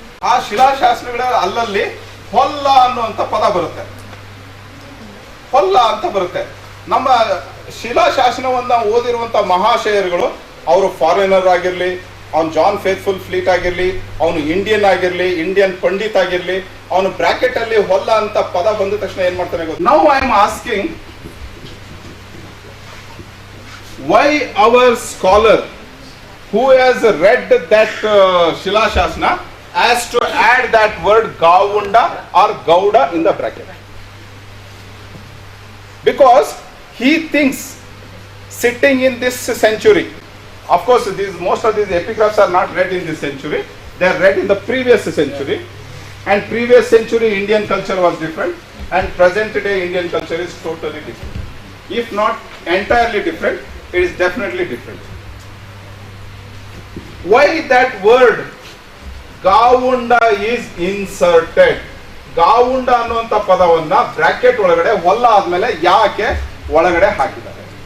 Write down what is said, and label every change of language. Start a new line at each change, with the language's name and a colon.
Kannada: ಆ ಶಿಲಾಶಾಸನಗಳ ಅಲ್ಲಲ್ಲಿ ಹೊಲ್ಲ ಅನ್ನುವಂಥ ಪದ ಬರುತ್ತೆ. ಹೊಲ್ಲ ಅಂತ ಬರುತ್ತೆ. ನಮ್ಮ ಶಿಲಾಶಾಸನವನ್ನ ಓದಿರುವಂತ ಮಹಾಶಯರುಗಳು ಅವರು ಫಾರಿನರ್ ಆಗಿರ್ಲಿ, ಅವನು ಜಾನ್ ಫೇತ್ಫುಲ್ ಫ್ಲೀಟ್ ಆಗಿರ್ಲಿ, ಅವನು ಇಂಡಿಯನ್ ಆಗಿರ್ಲಿ, ಇಂಡಿಯನ್ ಪಂಡಿತ್ ಆಗಿರ್ಲಿ, ಅವನು ಬ್ರಾಕೆಟ್ ಅಲ್ಲಿ ಹೊಲ್ಲ ಅಂತ ಪದ ಬಂದ ತಕ್ಷಣ ಏನ್ ಮಾಡ್ತಾನೆ ಗೊತ್ತು?
English: Now I am asking why our scholar who has read that Shilashasana has to add that word Gavunda or Gauda in the bracket. Because he thinks sitting in this century, of course most of these epigraphs are not read in this century, they are read in the previous century, and previous century Indian culture was different and present day Indian culture is totally different. If not entirely different, it is definitely different. Why that word Gavunda is inserted?
Kannada: ಗಾವುಂಡ ಅನ್ನುವಂತ ಪದವನ್ನ bracket ಒಳಗಡೆ ಹೊಲ್ಲ ಆದ್ಮೇಲೆ ಯಾಕೆ ಒಳಗಡೆ ಹಾಕಿದ್ದಾರೆ?